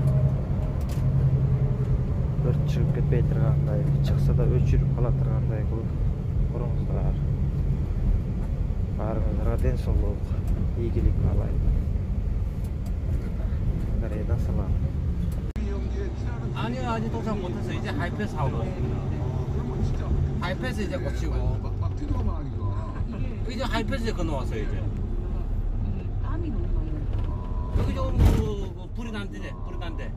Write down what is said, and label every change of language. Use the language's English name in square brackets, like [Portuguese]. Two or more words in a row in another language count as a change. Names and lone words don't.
[Kyrgyz] Өрт чыгып кетпей тургандай, чыкса да өчүрүп кала тургандай кылып куруңуздар. Баарыңыздарга ден соолук, ийгилик каалайм. Кореядан салам. [Korean] 아니요, 아직 도착 못했어. 이제 하이패스 하고. 하이패스 이제 꽂히고. 막 뛰어가만 하니까. 이제 하이패스에 건너왔어요, 이제. 땀이 너무 많이 나. 여기 좀 불이 난대네, 불이 난대.